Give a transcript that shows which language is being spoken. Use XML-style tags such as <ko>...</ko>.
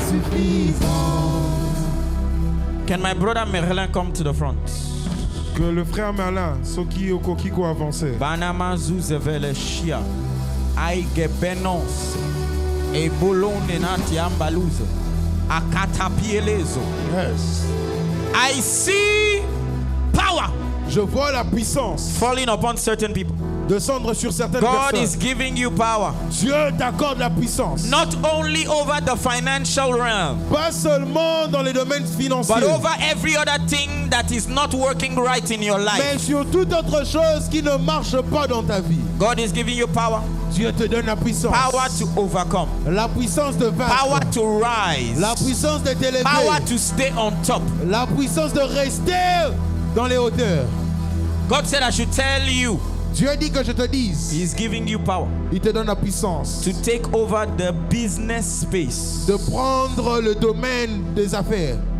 <en>Can my brother Merlin come to the front?</en> <fr>Que le frère Merlin,</fr> <ln>Soki Okokiko</ln> <fr>avancé. Banama zuzevele shia. Aige benons. E bolone nati ambaluze. Akatapielezo.</fr> <en>Yes. I see power.</en> <fr>Je vois la puissance</fr> <en>Falling upon certain people.</en> <fr>descendre sur certaines</fr> <en>God</en> <fr>personnes.</fr> <en>is giving you power.</en> <fr>Dieu t'accorde la puissance.</fr> <en>Not only over the financial realm,</en> <fr>Pas seulement dans les domaines financiers,</fr> <en>but over every other thing that is not working right in your</en> <fr>mais</fr> <en>life.</en> <fr>sur toute autre chose qui ne marche pas dans ta vie.</fr> <en>God is giving you power.</en> <fr>Dieu te donne la puissance.</fr> <en>Power to overcome.</en> <fr>La puissance de vaincre.</fr> <en>Power to rise.</en> <fr>La puissance de t'élever.</fr> <en>Power to stay on top.</en> <fr>La puissance de rester dans les hauteurs.</fr> <en>God said I should tell you,</en> <fr>Dieu dit que je te dise,</fr> <en>He's giving you power</en> <fr>il te donne la puissance</fr> <en>to take over the business space.</en> <fr>de prendre le domaine des affaires.</fr>